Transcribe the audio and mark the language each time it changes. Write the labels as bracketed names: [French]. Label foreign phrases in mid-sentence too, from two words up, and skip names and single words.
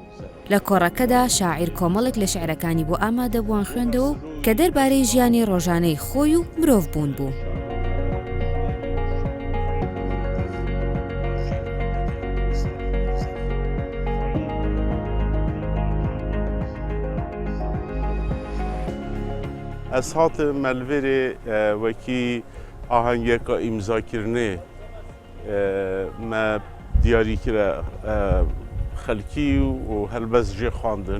[Central Kurdish] لە کۆڕەکەدا شاعیر کۆمەڵێک لە شعرەکانی بۆ ئامادەبووان خوێندەوە کە دەربارەی ژیانی ڕۆژانەی خۆی و مرۆڤ بوون بوو. [Kurdish] Ez hatim melverê wekî ahengeka îmzakirinê me diyarî kire xelkî û helbez jê xwandin.